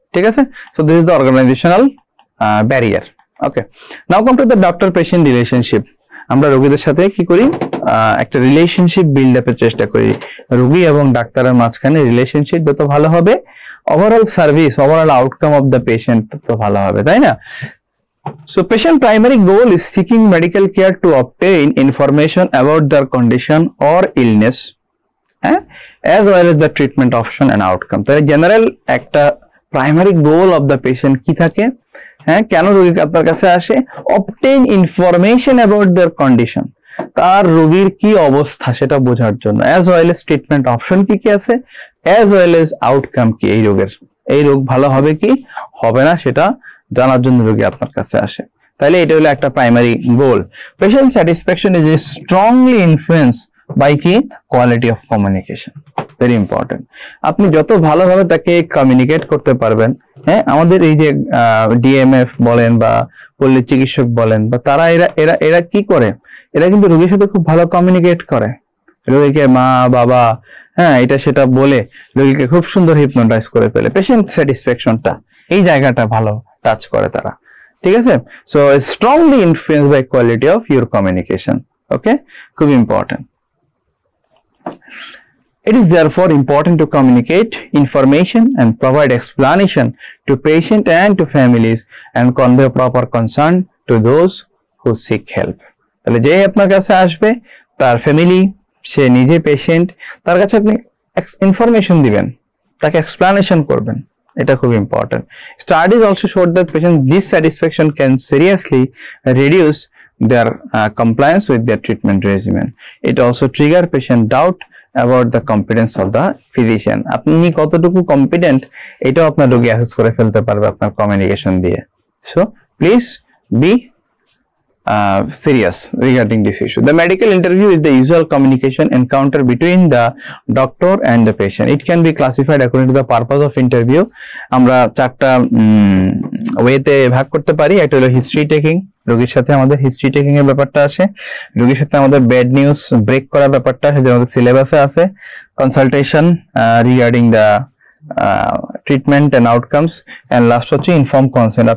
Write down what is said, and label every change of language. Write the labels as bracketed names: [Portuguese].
[Bangla] ঠিক আছে, [English] So this is the organisational barrier. Okay, now come to the doctor patient relationship. [Bangla] আমরা রোগীদের সাথে কি করি, একটা রিলেশনশিপ বিল্ড আপের চেষ্টা করি। রোগী এবং ডাক্তারের মাঝখানে রিলেশনশিপ যত ভালো হবে, overall service, [English] overall outcome of the patient [Bangla] তত ভালো হবে, তাই না? [English] So patient primary goal is seeking medical care to obtain information about their condition or illness, as well as the treatment option and outcome. [Bangla] তাহলে general একটা primary goal of the patient কি থাকে, হ্যাঁ, কেন রোগী আপনার কাছে আসে, [English] obtain information about their condition, [Bangla] তার রোগীর কি অবস্থা সেটা বোঝার জন্য, [English] as well as treatment option [Bangla] কি কি আছে, [English] as well as outcome [Bangla] কি, এই রোগের, এই রোগ ভালো হবে কি হবে না সেটা জানার জন্য রোগী আপনার কাছে আসে। তাহলে এটা হলো একটা primary goal. [English] Patient satisfaction is strongly influence by কি, quality of communication, very important. [Bangla] আপনি যত ভালোভাবে তাকে কমিউনিকেট করতে পারবেন, হ্যাঁ, আমাদের এই যে ডিএমএফ বলেন বা পল্লী চিকিৎসক বলেন, বা তারা এরা কি করে, এরা কিন্তু রোগীর সাথে খুব ভালো কমিউনিকেট করে, রোগীকে মা বাবা, হ্যাঁ এটা সেটা বলে রোগীকে খুব সুন্দর হিপনোটাইজ করে ফেলে। পেশেন্ট স্যাটিসফ্যাকশনটা এই জায়গাটা ভালো টাচ করে তারা, ঠিক আছে। [English] So strongly influence by quality of your communication. [Bangla] ওকে, খুব important. [English] It is therefore important to communicate information and provide explanation to patient and to families and convey proper concern to those who seek help. [Bangla] তাহলে যে আপনার কাছে আসবে তার family, সে নিজে patient, তার কাছে আপনি ইনফরমেশন দিবেন, তাকে এক্সপ্লানেশন করবেন, এটা খুব important. [English] Studies also showed that patient dissatisfaction can seriously reduce their compliance with their treatment regimen. It also trigger patient doubt about the competence of the physician. [Bangla] আপনি কতটুকু কম্পিটেন্ট এটাও আপনার রোগী অ্যাসেস করে ফেলতে পারবে আপনার কমিউনিকেশন দিয়ে। [English] So please be serious regarding this issue. The medical interview is the usual communication encounter between the doctor and the patient. It can be classified according to the purpose of interview. [Bangla] আমরা চারটা ওয়েতে ভাগ করতে পারি। একটা হলো history taking, রোগীর সাথে আমাদের হিস্ট্রি টেকিং এর ব্যাপারটা আসে, রোগীর সাথে আমাদের ব্যাড নিউজ ব্রেক করার ব্যাপারটা আসে, যেটা আমাদের সিলেবাসে আছে, [English] consultation regarding the treatment and outcomes, [Bangla] and last হচ্ছে ইনফর্ম কনসেন্ট।